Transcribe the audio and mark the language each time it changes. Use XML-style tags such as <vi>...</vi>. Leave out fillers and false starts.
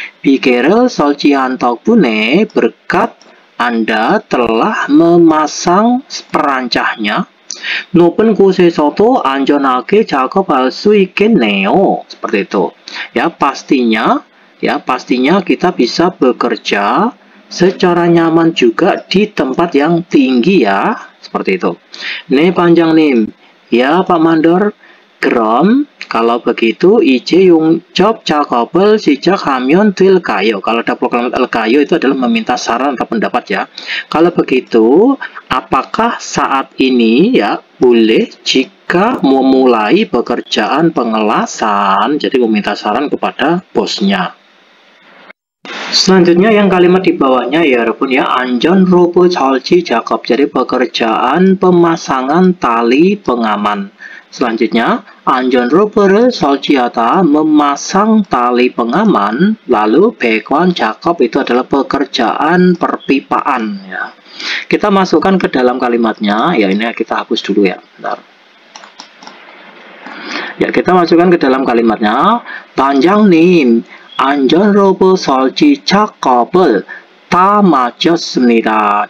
<ko>비계를 설치한 덕분에</ko> <id>berkat Anda telah memasang perancahnya.</id> <ko>높은 곳에서도 안전하게 작업할 수 있겠네요.</ko> <id>seperti itu. Ya, pastinya kita bisa bekerja secara nyaman juga di tempat yang tinggi ya. Seperti itu.</id> <ko>네, 반장님.</ko> <id>Ya, Pak Mandor.</id> <ko>그럼</ko> <id>kalau begitu</id> <ko>이제 용접 작업을 시작하면 될까요?</ko> <id>Kalau ada program 될까요 itu adalah meminta saran atau pendapat ya. Kalau begitu, apakah saat ini ya boleh jika memulai pekerjaan pengelasan? Jadi meminta saran kepada bosnya. Selanjutnya yang kalimat di bawahnya ya 여러분 ya,</id> <ko>안전로브 설치 작업.</ko> <id>Jadi pekerjaan pemasangan tali pengaman. Selanjutnya,</id> <ko>안전로브를 설치하다</ko> <id>memasang tali pengaman. Lalu</id> <ko>배관 작업</ko> <id>itu adalah pekerjaan perpipaan ya. Kita masukkan ke dalam kalimatnya. Ya, ini kita hapus dulu ya. Bentar. Ya, kita masukkan ke dalam kalimatnya.</id> <ko>반장님, 안전로브 설치 작업을 다 마쳤습니다.</ko>